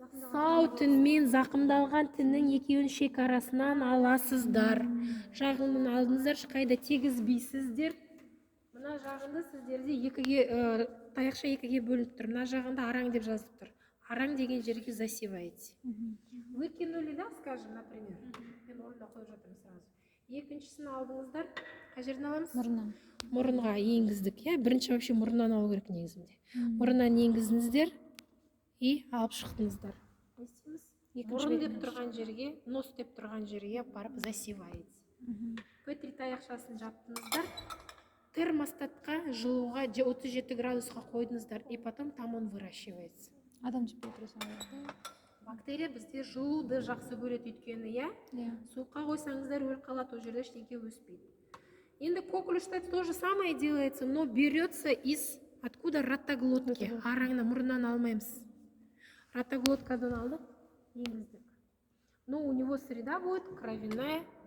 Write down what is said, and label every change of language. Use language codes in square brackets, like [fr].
[kk] Сау тінмен зақымдалған тіннің екеуін шекарасынан аласыздар. Жағынын алдыңыздар, қайда тегізбейсіздер. Мына жағынды сіздерде екіге, таяқша екіге бөлініп тұр. Мына жағында араң деп жазылып тұр. Араң деген жерге засеваете. [ru] Выкинули, да, скажем, например. [kk] Мен орында қойып жатырмын сразу. Екіншісін алдыңыздар, қай жерден аламыз? Мұрыннан. Мұрынға енгіздік, я. Бірінші вообще мұрыннан алу керек негізінде. Мұрыннан енгіздіңіздер и алып шықтыңыздар. Мұрын деп тұрған жерге, нос деп тұрған жерге барып засеваете. Петри таяқшасын жаптыңыздар, термостатқа жылуға 37 градусқа қойдыңыздар, [ru] и потом там он выращивается. [kk] Адам температурасы. Бактерия бізде жылуды жақсы көреді өйткені, я? Суыққа қойсаңыздар өліп қалады, ол жерде ештеңе өспейді. Енді коклюшта [ru] то же самое делается, но берется из откуда ротоглотки. [kk] Араңны мұрыннан алмаймыз. Ротоглоткадан алдық, енгіздік. [ru] Но у него среда будет кровяная,